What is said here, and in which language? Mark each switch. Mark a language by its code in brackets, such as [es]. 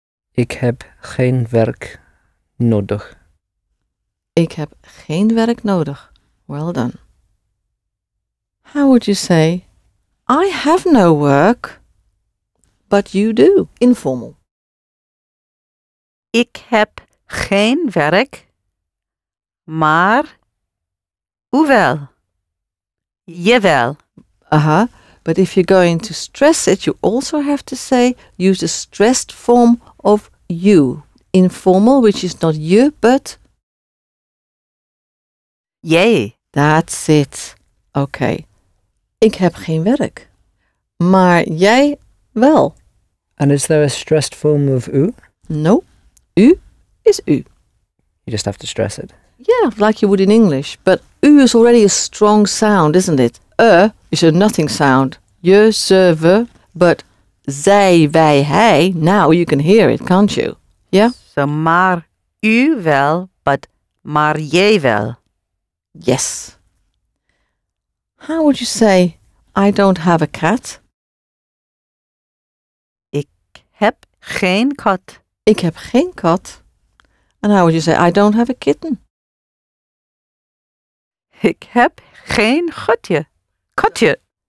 [nl] Ik heb geen werk nodig. Ik heb geen werk nodig. [en] Well done. How would you say, I have no work, but you do? Informal. [nl] Ik heb geen werk, maar hoewel. Jawel. [en] But if you're going to stress it, you also have to say, use the stressed form of you. Informal, which is not je, but [nl] Jij. [en] that's it. Okay. [nl] Ik heb geen werk. Maar jij wel. [en] And is there a stressed form of u? No. U is u. You just have to stress it. Yeah, like you would in English. But u is already a strong sound, isn't it? Is a nothing sound. Je, ze, we. But zij, wij, hij, now you can hear it, can't you? Yeah? [nl] So maar u wel, but maar jij wel. [en] Yes. How would you say, I don't have a cat? [nl] Ik heb geen kat. Ik heb geen kat. [en] And how would you say, I don't have a kitten? [nl] Ik heb geen katje. Katje.